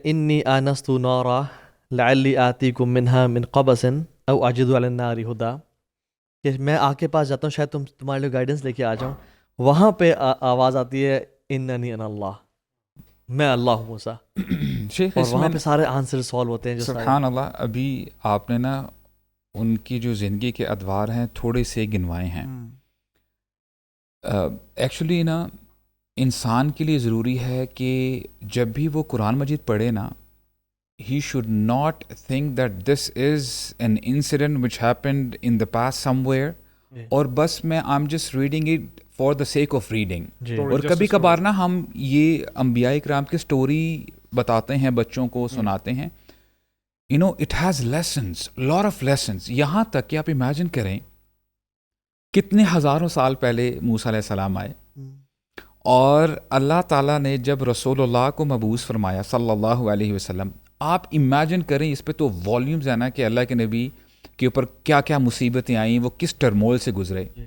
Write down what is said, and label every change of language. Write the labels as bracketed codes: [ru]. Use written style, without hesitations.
[ar] انی آنست نارا لعلی آتیکم منہا من قبس او اجد علی النار ہدا, [ur] کہ میں آگ کے پاس جاتا ہوں شاید تمہارے لیے گائیڈنس لے کے آ جاؤں. وہاں پہ آواز آتی ہے [ar] اننی انا اللہ, [ur] میں اللہ ہوں موسیٰ. اور وہاں پہ سارے آنسر سالو ہوتے ہیں. سبحان اللہ. ابھی آپ نے نا ان کی جو زندگی کے ادوار ہیں تھوڑے سے گنوائے ہیں. ایکچولی نا انسان کے لیے ضروری ہے کہ جب بھی وہ قرآن مجید پڑھے نا, [en] he should not think that this is an incident which happened in the past somewhere, [ur] اور بس میں [en] I'm just reading it for the sake of reading. [ur] اور کبھی کبھار نا ہم یہ انبیاء کرام کی سٹوری بتاتے ہیں, بچوں کو سناتے ہیں. [en] You know, it has lessons, lot of lessons. [ur] یہاں تک کہ آپ امیجن کریں کتنے ہزاروں سال پہلے موسیٰ علیہ السلام آئے, اور اللہ تعالیٰ نے جب رسول اللہ کو مبعوث فرمایا صلی اللہ علیہ وسلم, آپ امیجن کریں اس پہ تو والیومز ہے نا کہ اللہ کے نبی کے اوپر کیا کیا مصیبتیں آئیں, وہ کس ٹرمول سے گزرے.